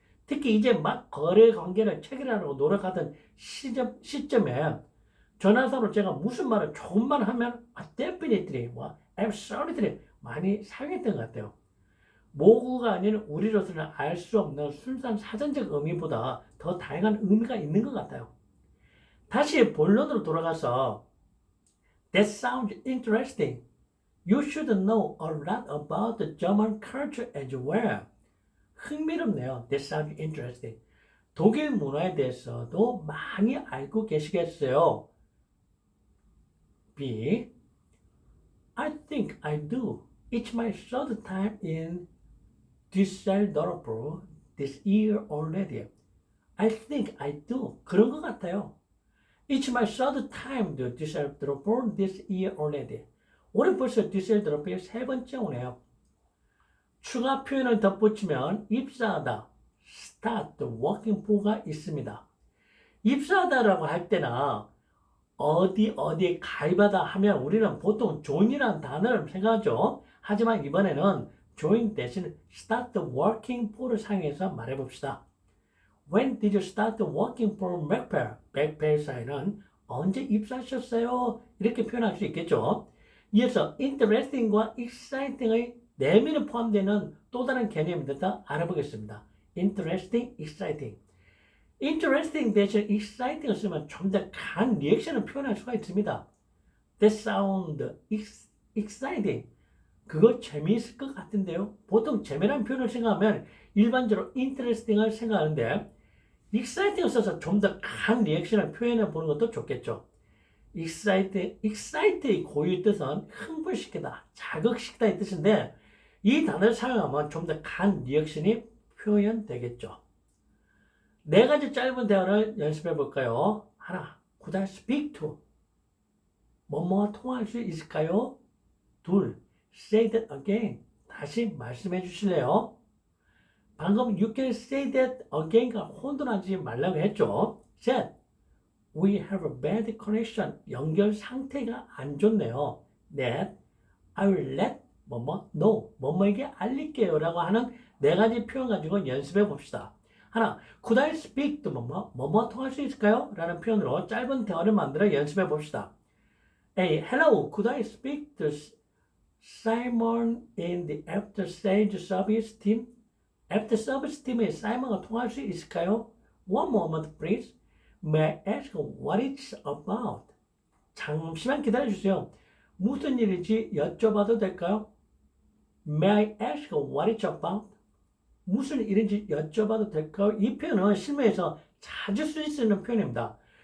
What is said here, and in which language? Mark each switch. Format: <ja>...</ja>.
<ko>특히 이제 막 거래 관계를 체결하려고 노력하던 시점에 전화상으로 제가 무슨 말을 조금만 하면 definitely, absolutely 많이 사용했던 것 같아요. 모국어가 아닌 우리로서는 알 수 없는 순수한 사전적 의미보다 더 다양한 의미가 있는 것 같아요. 다시 본론으로 돌아가서</ko> <en>That sounds interesting. You should know a lot about the German culture as well.</en> <ko>흥미롭네요.</ko> <en>That sounds interesting.</en> <ko>독일 문화에 대해서도 많이 알고 계시겠어요.</ko> <en>B. I think I do. It's my third time in Düsseldorf this year already. I think I do.</en> <ko>그런 것 같아요.</ko> <en>It's my third time to Düsseldorf this year already.</en> <ko>올해 벌써 düsseldorf에 3번째 오네요. 추가 표현을 덧붙이면 입사하다, start working for가 있습니다. 입사하다라고 할 때나 어디에 가입하다 하면 우리는 보통 join이라는 단어를 생각하죠. 하지만 이번에는 join 대신 start working for를 사용해서 말해봅시다.</ko> <en>When did you start working for McFair?</en> <ko>맥펠사에는 언제 입사하셨어요? 이렇게 표현할 수 있겠죠. 이어서 interesting과 exciting의 내면에 포함되는 또 다른 개념에 대해서 알아보겠습니다.</ko> <en>interesting, exciting.</en> <ko>interesting 대신 exciting을 쓰면 좀 더 강한 리액션을 표현할 수가 있습니다.</ko> <en>That sound exciting.</en> <ko>그거 재미있을 것 같은데요. 보통 재미란 표현을 생각하면 일반적으로 interesting을 생각하는데 exciting을 써서 좀 더 강한 리액션을 표현해 보는 것도 좋겠죠. excite의 고유 뜻은 흥분시키다, 자극시키다의 뜻인데 이 단어를 사용하면 좀 더 강한 리액션이 표현되겠죠. 네 가지 짧은 대화를 연습해 볼까요?</ko> <en>하나, could I speak to?</en> <ko>뭐뭐와 통화할 수 있을까요?</ko> <en>둘, say that again.</en> <ko>다시 말씀해 주실래요? 방금</ko> <en>you can say that again</en> <ko>가 혼돈하지 말라고 했죠.</ko> <en>셋, we have a bad connection.</en> <ko>연결 상태가 안 좋네요. 넷,</ko> <en>I will let 뭐뭐 know</en> <ko>뭐뭐에게 알릴게요 라고 하는 네 가지 표현 가지고 연습해 봅시다. 하나,</ko> <en>could I speak to</en> <ko>뭐뭐 통할 수 있을까요? 라는 표현으로 짧은 대화를 만들어 연습해 봅시다.</ko> <en>A, hello, could I speak to Simon in the after sales service team?</en> <ko>After service team에 사이먼과 통할 수 있을까요?</ko> <en>One moment, please. May I ask what it's about?</en> <ko>잠시만 기다려주세요. 무슨 일인지 여쭤봐도 될까요?</ko> <en>May I ask what it's about?</en> <ko>무슨 일인지 여쭤봐도 될까요? 이 표현은 실무에서 자주 쓸 수 있는 표현입니다.</ko>